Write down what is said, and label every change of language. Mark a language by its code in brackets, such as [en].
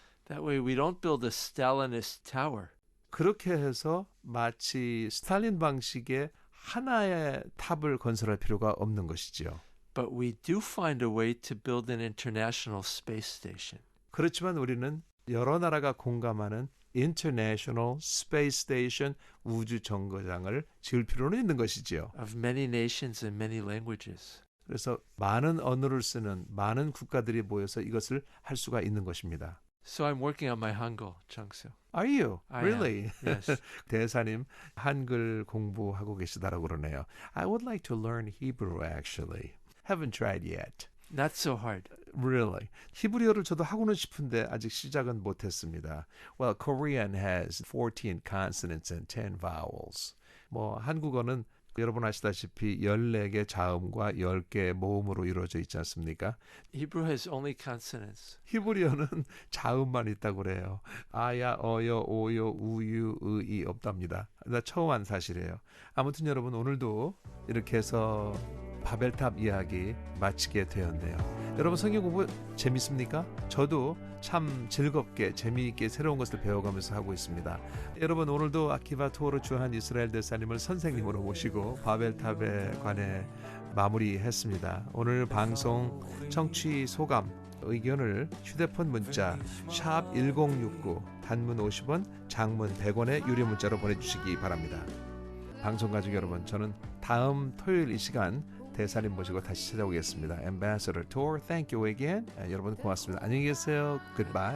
[en] That way we don't build a Stalinist tower. [ko] 그렇게 해서 마치 스탈린 방식의 하나의 탑을 건설할 필요가 없는 것이지요. [en] But we do find a way to build an international space station. [ko] 그렇지만 우리는 여러 나라가 공감하는 International Space Station 우주 정거장을 지을 필요는 있는 것이지요. [en] Of many nations and many languages. [ko] 그래서 많은 언어를 쓰는 많은 국가들이 모여서 이것을 할 수가 있는 것입니다. [en] So I'm working on my Hangul, Changsu. Are you? I Really? am, yes. [ko] 대사님 한글 공부하고 계시다라고 그러네요. [en] I would like to learn Hebrew actually. Haven't tried yet. Not so hard. Really? [ko] 히브리어를 저도 하고는 싶은데 아직 시작은 못했습니다. [en] Well, Korean has 14 consonants and 10 vowels. [ko] 뭐 한국어는 여러분 아시다시피 14개 자음과 10개 모음으로 이루어져 있지 않습니까? [en] Hebrew has only consonants. [ko] 히브리어는 자음만 있다고 그래요. 아야, 어여, 오요, 우유, 의이 없답니다. 나 처음 한 사실이에요. 아무튼 여러분 오늘도 이렇게 해서 바벨탑 이야기 마치게 되었네요. 여러분 성경 공부 재밌습니까? 저도 참 즐겁게 재미있게 새로운 것을 배워가면서 하고 있습니다. 여러분 오늘도 아키바 토어로 주한 이스라엘 대사님을 선생님으로 모시고 바벨탑에 관해 마무리했습니다. 오늘 방송 청취 소감 의견을 휴대폰 문자 샵 1069 단문 50원 장문 100원의 유료 문자로 보내주시기 바랍니다. 방송 가족 여러분 저는 다음 토요일 이 시간 대사님 모시고 다시 찾아오겠습니다. [en] Ambassador Tour, thank you again. [ko] 여러분 고맙습니다. 안녕히 계세요. [en] Goodbye.